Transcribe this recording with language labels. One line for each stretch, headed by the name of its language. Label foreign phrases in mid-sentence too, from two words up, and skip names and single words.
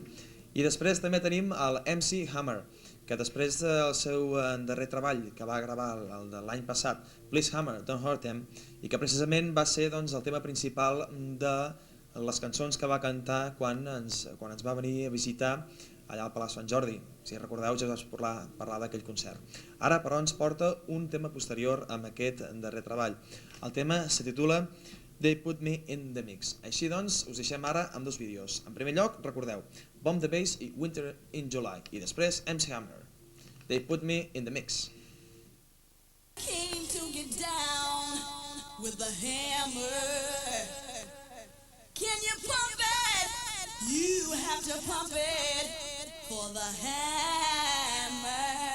Catalan: I després també tenim el MC Hammer, que després del seu darrer treball que va gravar el de l'any passat, Please Hammer, Don't Hurt Him, i que precisament va ser doncs, el tema principal de les cançons que va cantar quan ens va venir a visitar allà al Palau Sant Jordi. Si recordeu, ja us vaig parlar d'aquell concert. Ara, però, ens porta un tema posterior amb aquest darrer treball. El tema se titula They Put Me in the Mix. Així doncs, us deixem ara amb dos vídeos. En primer lloc, recordeu, Bomb the Bass i Winter in July. I després, MC Hammer. They Put Me in the Mix.
English: Came to get down with the hammer. Can you pump it? You have to pump it for the hammer.